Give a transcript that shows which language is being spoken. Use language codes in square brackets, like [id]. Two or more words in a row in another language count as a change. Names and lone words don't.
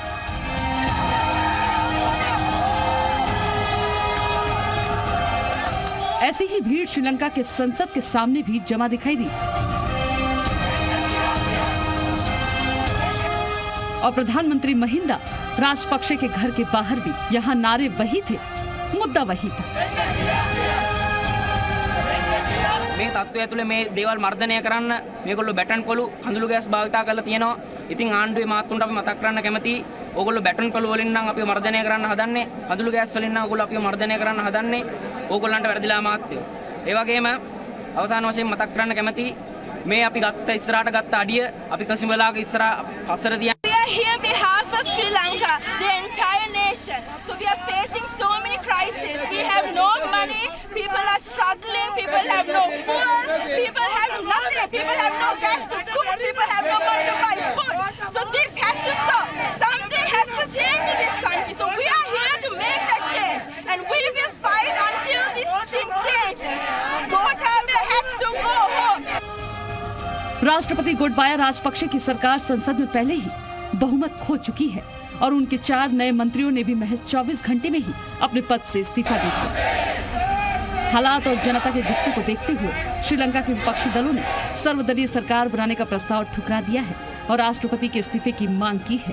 [hi] ऐसी ही भीड़ श्रीलंका के संसद के सामने भी जमा दिखाई दी और प्रधानमंत्री महिंदा राजपक्षे के घर के बाहर भी यहाँ नारे वही थे, मुद्दा वही था। [si] මේ තත්ත්වය ඇතුලේ මේ දේවල් මර්ධනය කරන්න මේගොල්ලෝ බැටන් පොළු කඳුළු ගෑස් භාවිතා කරලා තියෙනවා. ඉතින් ආණ්ඩුවේ මාත්තුන්ට අපි මතක් කරන්න කැමතියි. ඕගොල්ලෝ බැටන් පොළු වලින් නම් අපිව මර්ධනය කරන්න හදන්නේ. කඳුළු ගෑස් වලින් නම් ඕගොල්ලෝ අපිව මර්ධනය කරන්න හදන්නේ. ඕගොල්ලන්ට වැරදිලා මාත්‍යෝ. ඒ වගේම අවසාන වශයෙන් මතක් කරන්න කැමතියි මේ අපි ගත්ත ඉස්සරහට ගත්ත අඩිය අපි කසිමලාක ඉස්සරහ පස්සට තියන්න. [en] We are here on behalf of Sri Lanka, the entire nation. So we are facing so many crises. We have no money, people are struggling, people have no food, people have nothing, people have no gas to cook, people have no money to buy food. So this has to stop. Something has to change in this country. So we are here to make that change and we will fight until this thing changes. Gotabaya has to go home. [hi] राष्ट्रपति गोटबाया राजपक्षे की सरकार संसद में पहले ही बहुमत खो चुकी है और उनके 4 नए मंत्रियों ने भी महज 24 घंटे में ही अपने पद से इस्तीफा दे दिया। हालात और जनता के गुस्से को देखते हुए श्रीलंका के विपक्षी दलों ने सर्वदलीय सरकार बनाने का प्रस्ताव ठुकरा दिया है और राष्ट्रपति के इस्तीफे की मांग की है।